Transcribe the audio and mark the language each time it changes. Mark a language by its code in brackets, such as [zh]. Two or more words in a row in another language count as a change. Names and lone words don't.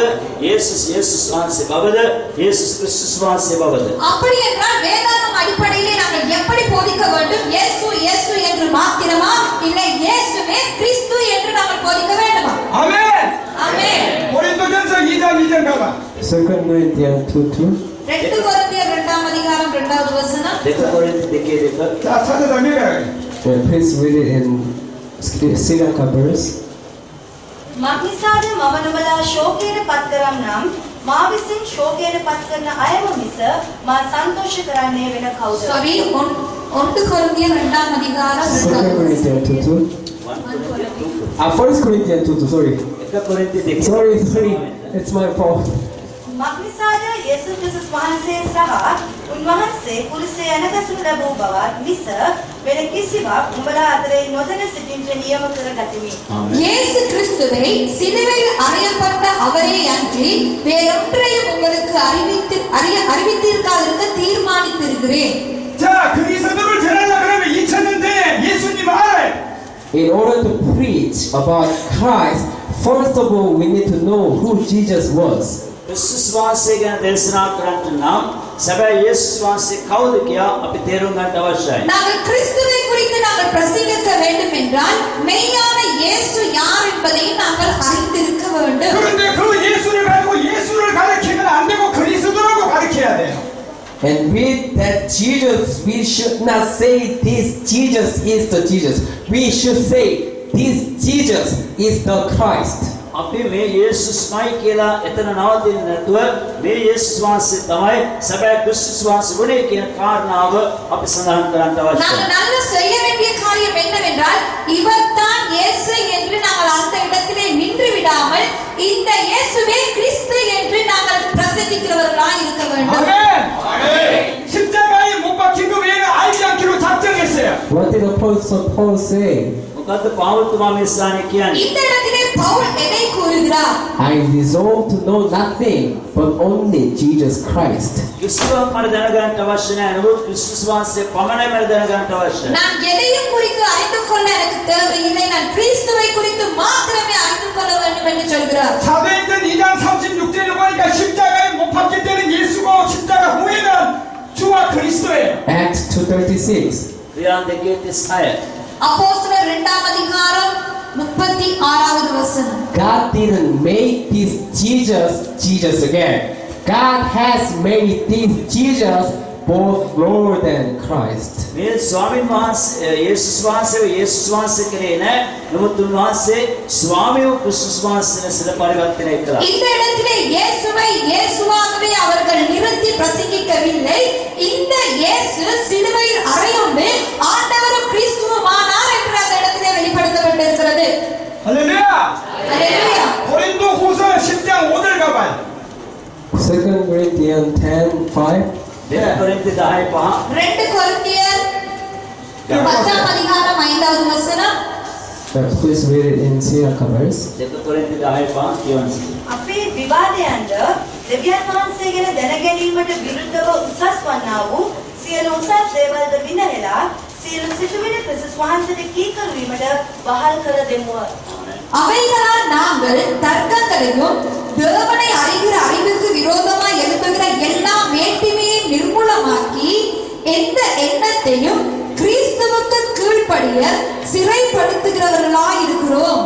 [si] යේසුස් වහන්සේ බවද? යේසුස් ක්‍රිස්තුස් වහන්සේ බවද? [ta] அப்படி என்றால் வேதாகம அடிப்படையிலே நாங்கள் எப்படி போதிக்க வேண்டும்? இயேசு இயேசு என்று மாத்திரமா, இல்லை இயேசுவே கிறிஸ்து என்று நாங்கள் போதிக்க வேண்டுமா? [ko] 아멘. [ta] ஆமென். [ko] 고린도전서 2장 2절 가봐. [en] 2 Corinthians 2:2. [ta] 2 கொரிந்தியர் 2ஆம் அதிகாரம் 2வது வசனம். [si] දෙක කොරින්ති 2:2. [ko] 자, 찾아다 읽어요. [en] Please read it in Sri Lanka verse. [si] මක්නිසාද මම නුඹලා ශෝකයට පත් කරම් නම් මා විසින් ශෝකයට පත් කරන අයම මිස මා සන්තෝෂ කරන්නේ වෙන කවුද? [ta] Sorry, 1 கொரிந்தியர் 2ஆம் அதிகாரம் 2 2வது வசனம். [en] Corinthians 2:2. 1 Corinthians 2:2. Sorry. [si] එක කොරින්ති 2. [en] Sorry. It's my fault. [si] මක්නිසාද යේසුස් ක්‍රිස්තුස් වහන්සේ සහ උන්වහන්සේ කුරුසේ යනකසුන ලැබූ බවත් මිස වෙන කිසිවක් උඹලා අතරේ නොදැන සිටින්ට නියම කර ගතිමි. [ta] இயேசு கிறிஸ்துவை சிலுவையில் அறையப்பட்ட அவரே அன்றி வேறொன்றையும் உங்களுக்கு அறிவித்திருக்காதிருக்க தீர்மானித்திருக்கிறேன். [ko] 자, 그리스도를 전하려 그러면 2000년 전에 예수님 알아요. [en] In order to preach about Christ, first of all, we need to know who Jesus was. [si] ක්‍රිස්තුස් වහන්සේ ගැන දේශනා කරන්න නම් සැබෑ යේසුස් වහන්සේ කවුද කියලා අපි තේරුම් ගන්න අවශ්‍යයි. [ta] நாங்கள் கிறிஸ்துவை குறித்து நாங்கள் பிரசங்கிக்க வேண்டும் என்றால் மெய்யான இயேசு யார் என்பதை நாங்கள் அறிந்திருக்க வேண்டும். [ko] 그런데 그 예수를 가지고 예수를 가르치면 안 되고 그리스도라고 가르쳐야 돼요. [en] And with that Jesus, we should not say this Jesus is the Jesus. We should say this Jesus is the Christ. [si] අපි මේ යේසුස්මයි කියලා එතන නවතින්නේ නැතුව මේ යේසුස් වහන්සේ තමයි සැබෑ ක්‍රිස්තුස් වහන්සේ වුණේ කියන කාරණාව අපි සඳහන් කරන්න අවශ්‍යයි. [ta] நாங்கள் நல்ல செய்ய வேண்டிய காரியம் என்னவென்றால் இவர்தான் இயேசு என்று நாங்கள் அந்த இடத்திலே நின்று விடாமல் இந்த இயேசுவே கிறிஸ்து என்று நாங்கள் பிரசங்கிக்கிறவர்களாய் இருக்க வேண்டும். [ko] 아멘. 십자가에 못 박힌 거 외에는 알지 않기로 작정했어요. [en] What did Apostle Paul say? [si] මොකද්ද පාවුල්තුමා මේ ස්ථානේ කියන්නේ? [ta] இந்த இடத்திலே பவுல் எதை கூறுகிறார்? [en] I resolve to know nothing but only Jesus Christ. [si] ක්‍රිස්තුවක් මට දැනගන්න අවශ්‍ය නැහැ. නමුත් ක්‍රිස්තුස් වහන්සේ පමණයි මට දැනගන්න අවශ්‍යයි. [ta] நான் எதையும் குறித்து அறிந்து கொள்ள எனக்கு தேவையில்லை, நான் கிறிஸ்துவை குறித்து மாத்திரமே அறிந்து கொள்ள வேண்டும் என்று சொல்கிறார். [ko] 사도행전 2장 36절에 보니까 십자가에 못 박힐 때는 예수고 십자가 후에는 주와 그리스도예요. [en] Acts 2:36. [si] ක්‍රියාන් 2:36. [ta] அப்போஸ்தலர் 2ஆம் அதிகாரம் 36வது வசனம். [en] God didn't make this Jesus again. God has made this Jesus both Lord and Christ. [si] මේ ස්වාමීන් වහන්සේ යේසුස් වහන්සේ කරේ නැහැ. නමුත් උන්වහන්සේ ස්වාමියෝ ක්‍රිස්තුස් වහන්සේ ලෙස පරිවර්තනය කළා. [ta] இந்த இடத்திலே இயேசுவை இயேசுவாகவே அவர்கள் நிறுத்தி பிரசங்கிக்கவில்லை. இந்த இயேசு சிலுவையில் அறையுண்டு ஆண்டவரும் கிறிஸ்துவுமானார் என்று அந்த இடத்திலே வெளிப்படுத்தப்பட்டிருக்கிறது. [ko] 할렐루야. [ta] அல்லேலூயா. [ko] 고린도 후서 10장 5절 가봐요. [en] 2 Corinthians 10:5. [si] දෙක කොරින්ති 10:5. [ta] 2 கொரிந்தியர் 10ஆம் அதிகாரம் 5வது வசனம். [en] Please read it in Sierra covers. [si] දෙක කොරින්ති 10 5 කියවන්න. අපේ විවාදයන්ද දෙවියන් වහන්සේ ගැන දැනගැනීමට විරුද්ධව උසස් වන්නා වූ සියලු උසස් දේවල්ද විනහෙලා සියලු සිතුවිලි ක්‍රිස්තුස් වහන්සේට කීකරු වීමට වහල් කර දෙමුව. [ta] அவைகளால் நாங்கள் தர்க்கங்களையும் தேவனை அறிகிற அறிவுக்கு விரோதமாய் எழுப்புகிற எல்லா மேட்டிமையையும் நிர்மூலமாக்கி எந்த எண்ணத்தையும் கிறிஸ்துவுக்கு கீழ்ப்படிய சிறைப்படுத்துகிறவர்களாய் இருக்கிறோம்.